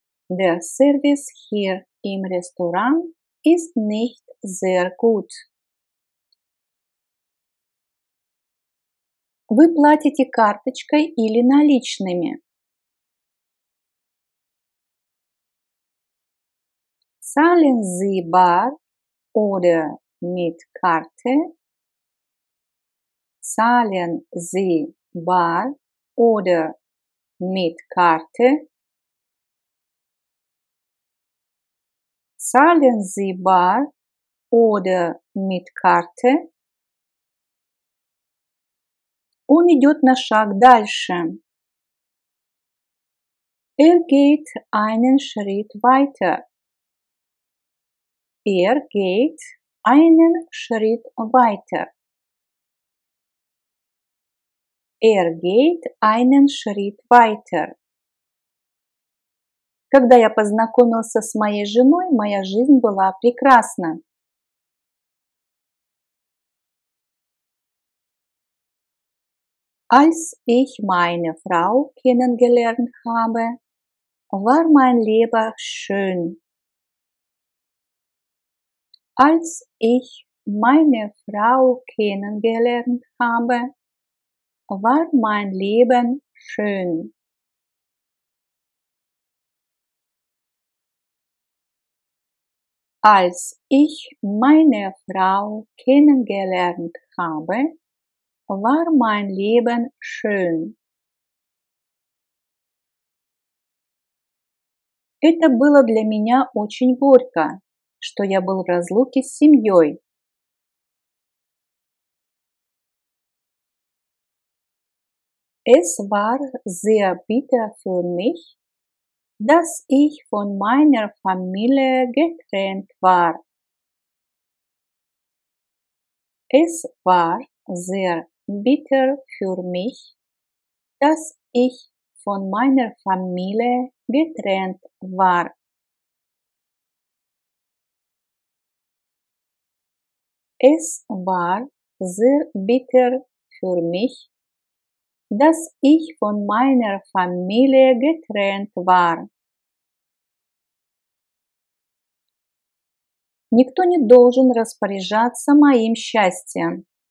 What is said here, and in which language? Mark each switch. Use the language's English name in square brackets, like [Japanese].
[German] Der Service hier im Restaurant ist nicht sehr gut. [Russian] Вы платите карточкой или наличными? [German] Zahlen Sie bar oder mit Karte? Zahlen Sie bar oder mit Karte? Zahlen Sie bar oder mit Karte? [Russian] Он идет на шаг дальше. [German] Geht einen Schritt weiter. Geht einen Schritt weiter. Geht einen Schritt weiter. [Russian] Когда я познакомился с моей женой, моя жизнь была прекрасна. [German] Als ich meine Frau kennengelernt habe, war mein Leben schön. Als ich meine Frau kennengelernt habe, war mein Leben schön. Als ich meine Frau kennengelernt habe, war mein Leben schön. [Russian] Это было для меня очень горько, что я был в разлуке с семьей. [German] Es war sehr bitter für mich, dass ich von meiner Familie getrennt war. Es war sehr bitter für mich, dass ich von meiner Familie getrennt war. Es war sehr bitter für mich, dass ich von meiner Familie getrennt war. [Russian] Никто не должен распоряжаться моим счастьем.